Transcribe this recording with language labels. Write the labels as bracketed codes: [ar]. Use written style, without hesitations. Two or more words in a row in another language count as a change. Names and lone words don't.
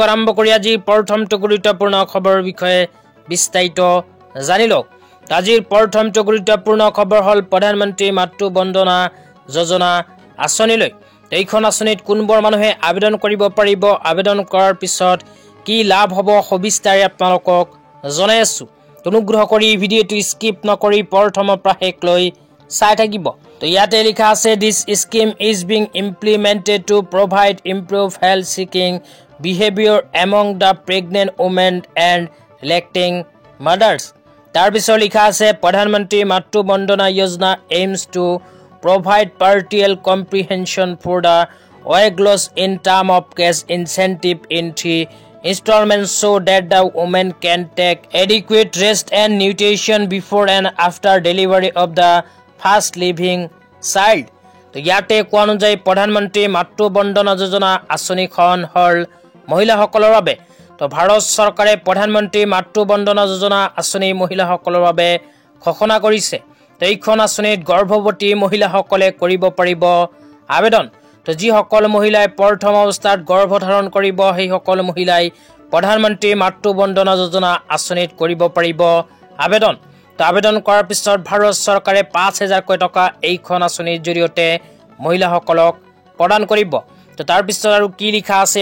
[as] আৰম্ভ কৰি আজি প্ৰথমটো গুৰুত্বপূৰ্ণ খবৰৰ বিষয়ে বিস্তাৰিত জানি লওক আজিৰ প্ৰথমটো গুৰুত্বপূৰ্ণ খবৰ হল প্ৰধানমন্ত্ৰী মাতৃ বন্দনা যোজনা আঁচনিলৈ এইখন আঁচনিত কোনবোৰ মানুহে আবেদন কৰিব পাৰিব আবেদন কৰাৰ পিছত কি লাভ হ'ব সবিস্তাৰে আপোনালোকক জনাই আছো অনুগ্ৰহ কৰি ভিডিঅ'টো স্কিপ নকৰি প্ৰথমৰ পৰা শেষলৈ চাই থাকিব তো ইয়াতে লিখা আছে [en] this scheme is being implemented to provide improve health seeking behaviour among the pregnant women and lactating mothers [as] তাৰ পিছত লিখা আছে প্ৰধানমন্ত্ৰী মাতৃ বন্দনা যোজনা [en] aims to provide partial comprehension for the weight loss in term of cash incentive in 3 installments so that the woman can take adequate rest and nutrition before and after delivery of the first living child. [as] তো ইয়াতে কোৱা অনুযায়ী প্ৰধানমন্ত্ৰী মাতৃ বন্দনা যোজনা আঁচনিখন হল মহিলাসকলৰ বাবে তো ভাৰত চৰকাৰে প্ৰধানমন্ত্ৰী মাতৃ বন্দনা যোজনা আঁচনি মহিলাসকলৰ বাবে ঘোষণা কৰিছে এইখন আঁচনিত গৰ্ভৱতী মহিলাসকলে কৰিব পাৰিব আবেদন তো যিসকল মহিলাই প্ৰথম অৱস্থাত গৰ্ভধাৰণ কৰিব সেই সকল মহিলাই প্ৰধানমন্ত্ৰী মাতৃ বন্দনা যোজনা আঁচনিত কৰিব পাৰিব আবেদন তো আবেদন কৰাৰ পিছত ভাৰত চৰকাৰে 5000 টকা এইখন আঁচনিৰ জৰিয়তে মহিলাসকলক প্ৰদান কৰিব তো তাৰ পিছত আৰু কি লিখা আছে